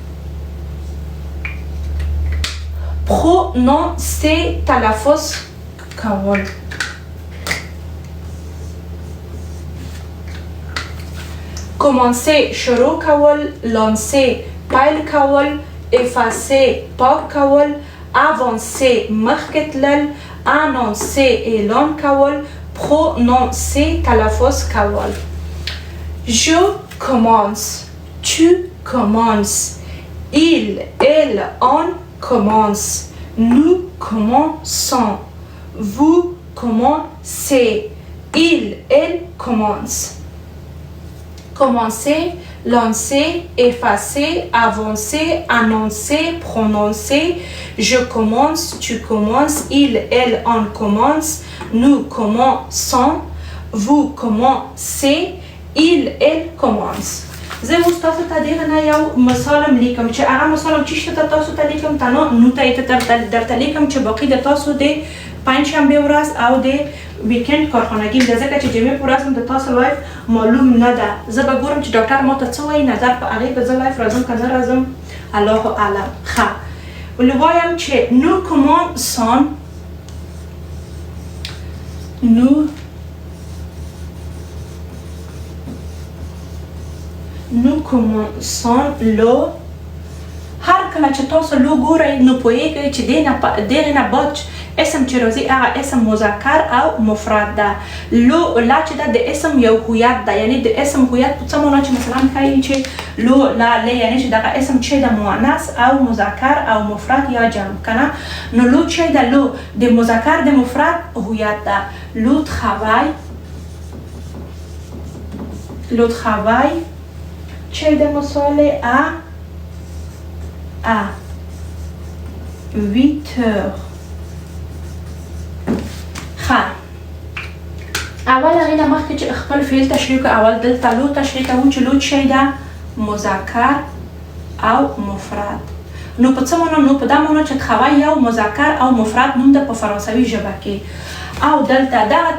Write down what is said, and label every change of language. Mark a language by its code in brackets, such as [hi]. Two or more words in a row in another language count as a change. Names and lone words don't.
[ps] prononcer تلفظ کول commencer شروع کول lancer پیل کول effacer پاک کول avancer مخکې تلل annoncer اعلان کول [fr] prononcer [ps] تلفظ کول [fr] je commence tu commences il elle on commence nous commençons vous commencez il elle commence commencer lancer, effacer, avancer, annoncer, prononcer. Je commence, tu commences, il, elle, on commence, nous commençons, vous commencez, il, elle commence. [ps] زه اوس تاسو ته دغه نه یو مثال لیکم چې هغه مثال چې شته تاسو ته لیکم تنو نو ته درته لیکم چې باقي د تاسو د پنجشنبه ورځ او د ویکند کارخانګي د ځکه چې جمعې په ورځ د تاسو لایف معلوم نه ده زه به ګورم چې ډاکټر ماته څه وایي نظر په هغې به زه لایف راځم که نه راځم الله اعلم ښه ولې وایم چې [fr] nous commençons nous commençons [ps] لو هر کله چې تاسو لو ګورئ نو پوهیږئ چې دغه نه بعد اسم چې راځي هغه اسم مذکر او مفرد ده [fr] le la [ps] چې ده د اسم یو هویت ده یعنی د اسم هویت په څه معنا چې مثلا ښایي چې [fr] le la les [ps] یعنی چې دغه اسم چې ده مؤنث او مذکر او مفرد یا جمع کنه نو لو چې ده لو د مذکر د مفرد هویت ده لو travail چې ده مثال [fr] à 8 heures [ps] اول هغې نه مخکې چې خپل فعل تشریح کړو اول دلته لو تشریح کوو چې لو څه ده مذکر او مفرد نو په څه معنا نو په دا معنا چې travail یو مذکر او مفرد نوم ده په فرانسوي ژبه کې او دلته دغه